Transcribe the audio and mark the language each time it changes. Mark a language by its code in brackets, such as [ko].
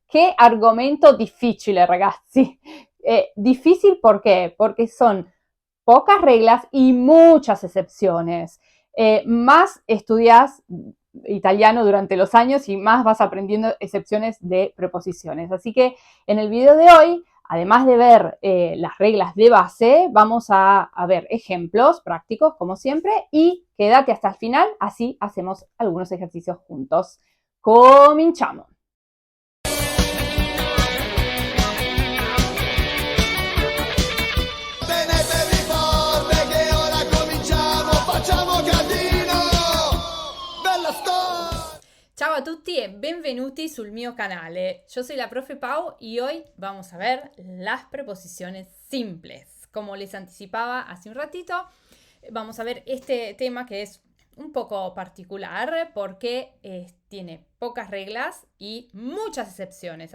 [it] Qué argomento difficile, ragazzi. [es] Difícil, ¿por qué? Porque son pocas reglas y muchas excepciones. Más estudias italiano durante los años y más vas aprendiendo excepciones de preposiciones. Así que en el video de hoy, además de ver las reglas de base, vamos a ver ejemplos prácticos, como siempre, y quédate hasta el final, así hacemos algunos ejercicios juntos. [it] Cominciamo! Tenetevi forte che ora cominciamo, facciamo casino! Bella storia! Ciao a tutti e benvenuti sul mio canale. [es] Yo soy la profe Pau y hoy vamos a ver las preposiciones simples. Como les anticipaba hace un ratito, vamos a ver este tema que es un poco particular porque tiene pocas reglas y muchas excepciones.